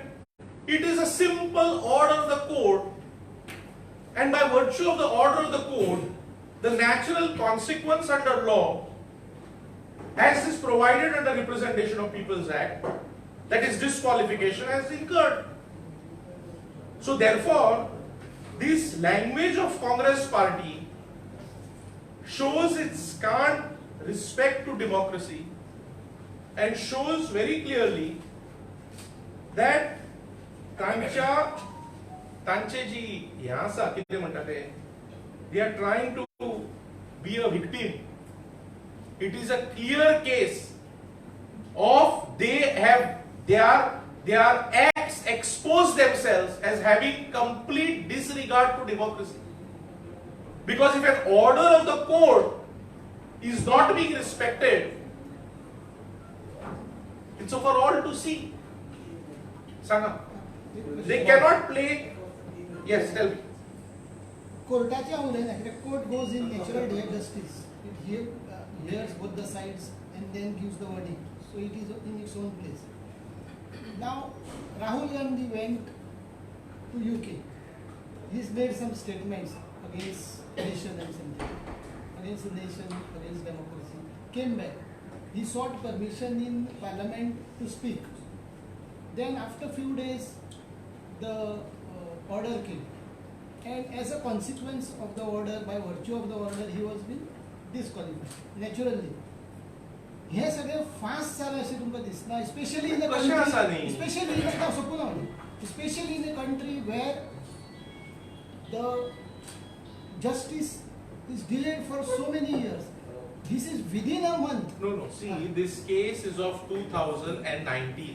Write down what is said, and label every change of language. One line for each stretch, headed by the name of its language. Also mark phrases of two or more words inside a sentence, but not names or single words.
English: It is a simple order of the court, and by virtue of the order of the court, the natural consequence under law, as is provided under Representation of People's Act, that is disqualification has incurred. So therefore, this language of Congress party shows its scant respect to democracy and shows very clearly that
Konkani: तांचे जी हे आसा कितें म्हणटा ते
English: they are trying to be a victim. It is a clear case of their acts expose themselves as having complete disregard to democracy. Because if an order of the court is not being respected, it's for all to see. Sanga, they cannot play. Yes, tell me.
Konkani: कोर्टाच्या उलयना कित्याक
English: court goes in natural justice it hears both the sides and then gives the verdict so it is in its own place now Rahul Gandhi went to UK he's made some statements against nation and something against the nation against democracy came back he sought permission in parliament to speak then after few days the order came and as a consequence of the order, by virtue of the order, he was being disqualified naturally.
Konkani: हे सगळे फास्ट जाला अशें तुमकां दिसना
English: especially in a country where the justice is delayed for so many years. This is within a month. No. See, this case is of 2019.